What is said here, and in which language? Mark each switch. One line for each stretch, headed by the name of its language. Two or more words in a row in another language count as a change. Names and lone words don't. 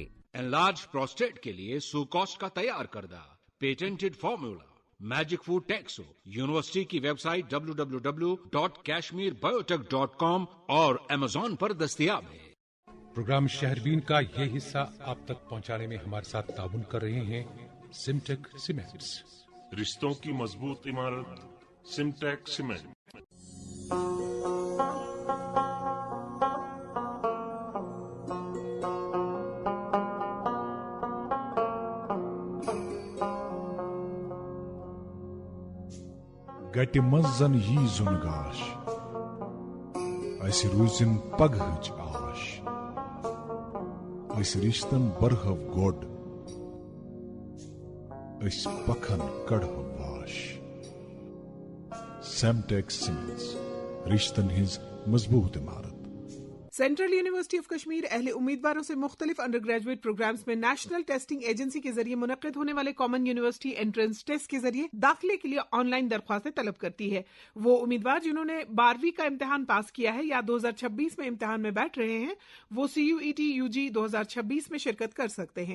English: enlarge prostate
Urdu: کے لیے سوکاسٹ کا تیار کردہ
English: patented formula magic food
Urdu: ٹیکسو یونیورسٹی کی
English: website
Urdu: www.kashmirbiotech.com اور Amazon پر دستیاب ہے۔ پروگرام شہربین کا یہ حصہ آپ تک پہنچانے میں ہمارے ساتھ تعاون کر رہے ہیں سمٹیک سیمنٹس۔ رشتوں کی مضبوط عمارت سمٹیک سیمنٹ۔
Kashmiri: گٹہِ منٛز زن یی زُن گاش، اسہِ روٗزِن پگہٕچ آش، أسۍ رِشتن برہو گۄڈ، أسۍ پکھن کڑہو واش۔ سیمٹیک سیمنٹس، رشتن ہٕنٛز مضبوط عمارت۔
Urdu: سینٹرل یونیورسٹی آف کشمیر اہل امیدواروں سے مختلف
English: undergraduate programs
Urdu: میں نیشنل ٹیسٹنگ ایجنسی کے ذریعے منعقد ہونے والے کامن یونیورسٹی انٹرنس ٹیسٹ کے ذریعے داخلے کے لیے
English: online
Urdu: درخواستیں طلب کرتی ہے۔ وہ امیدوار جنہوں نے 12ویں کا امتحان پاس کیا ہے یا 2026 میں امتحان میں بیٹھ رہے ہیں، وہ CUET UG 2026 میں شرکت کر سکتے ہیں۔